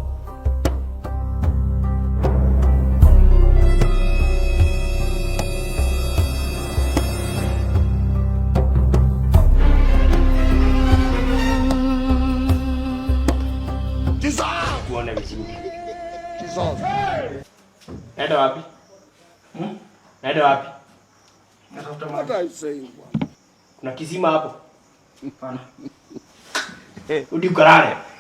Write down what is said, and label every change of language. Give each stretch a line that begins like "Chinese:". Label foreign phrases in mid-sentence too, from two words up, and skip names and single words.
Swahili: Kuona vizuri. Naenda wapi? Naenda wapi? Natafuta
English: What
Swahili: maji.
English: are you saying?
Swahili: Kuna kisima hapo. Hapana. Udi ukalale.